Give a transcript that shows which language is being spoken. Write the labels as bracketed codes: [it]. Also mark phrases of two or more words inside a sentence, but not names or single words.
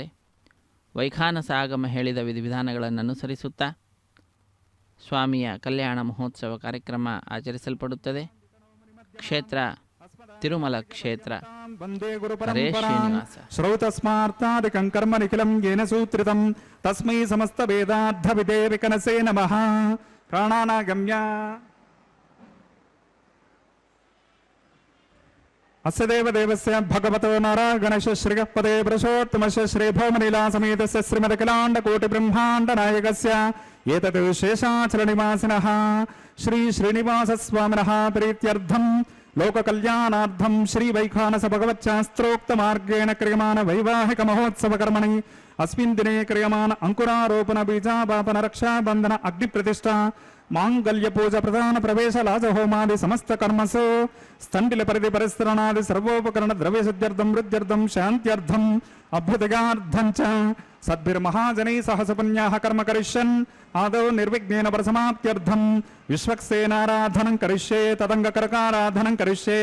[kn] ವೈಖಾನಸ ಆಗಮ ಹೇಳಿದ ವಿಧಿವಿಧಾನಗಳನ್ನು ಅನುಸರಿಸುತ್ತಾ ಸ್ವಾಮಿಯ ಕಲ್ಯಾಣ ಮಹೋತ್ಸವ ಕಾರ್ಯಕ್ರಮ ಆಚರಿಸಲ್ಪಡುತ್ತದೆ. ಕ್ಷೇತ್ರ ತಿರುಮಲ ಕ್ಷೇತ್ರ. ಹರೇ ಶ್ರೀನಿವಾಸ. [sa] ಶ್ರೌತಸ್ಮಾರ್ತಾದಿಕಂ ಕರ್ಮ ನಿಖಿಲಂ ಯೇನ ಸೂತ್ರಿತಂ ತಸ್ಮೈ ಸಮಸ್ತ ವೇದಾರ್ಥ ವಿದೇ ವಿಕನಸೇ ನಮಃ. ಪ್ರಾಣಾನಾಗಮ್ಯ. ಅಸ್ಯ ದೇವದೇವಸ್ಯ ಭಗವತೋ ನಾರಾಯಣಸ್ಯ ಶ್ರೀಗಃಪದೇ ಪುರುಷೋತ್ತಮಸ್ಯ ಶ್ರೀಭೌಮಲೀಲಾ ಸಮೇತಸ್ಯ ಶ್ರೀಮದಖಿಲಾಂಡ ಕೋಟಿ ಬ್ರಹ್ಮಾಂಡ ನಾಯಕಸ್ಯ ಏತತ್ ಶೇಷಾಚಲ ನಿವಾಸಿನಃ ಶ್ರೀ ಶ್ರೀನಿವಾಸ ಸ್ವಾಮಿನಃ ಪ್ರೀತ್ಯರ್ಥಂ ಲೋಕ ಕಲ್ಯಾಣಾರ್ಥಂ ಶ್ರೀ ವೈಖಾನಸ ಭಗವಚ್ಚಾಸ್ತ್ರೋಕ್ತ ಮಾರ್ಗೇಣ ಕ್ರಿಯಮಾನ ವೈವಾಹಿಕ ಮಹೋತ್ಸವ ಕರ್ಮಣಿ ಅಸ್ಮಿನ್ ದಿನೇ ಕ್ರಿಯಮಾನ ಅಂಕುರಾರೋಪಣ ಬೀಜಾಪಾಪನ ರಕ್ಷಾ ಬಂಧನ ಅಗ್ನಿ ಪ್ರತಿಷ್ಠಾ ಮಾಂಗಲ್ಯ ಪೂಜಾ ಪ್ರಧಾನ ಪ್ರವೇಶ ಲಾಜ ಹೋಮಾದಿ ಸಮಸ್ತ ಕರ್ಮಸು ಸ್ಥಂಡಿಲ ಪರಿಧಿ ಪರಿಸ್ತರಣಾದಿ ಸರ್ವೋಪಕರಣ ದ್ರವ್ಯ ಶುದ್ಧ್ಯರ್ಥಂ ವೃದ್ಧ್ಯರ್ಥಂ ಶಾಂತ್ಯರ್ಥಂ ಅಭ್ಯುದಯಾರ್ಥಂ ಚ ಸದ್ಭಿರ್ಮಹಾಜನೈ ಸಹಸ ಪುಣ್ಯಾಹ ಕರ್ಮ ಕರಿಷ್ಯನ್ ಆದೌ ನಿರ್ವಿಘ್ನೇನ ಪರಸಮಾಪ್ತ್ಯರ್ಥಂ ವಿಶ್ವಕ್ಸೇನಾರಾಧನಂ ಕರಿಷ್ಯೆ ತದಂಗಕರಕಾರಾಧನಂ ಕರಿಷ್ಯೆ.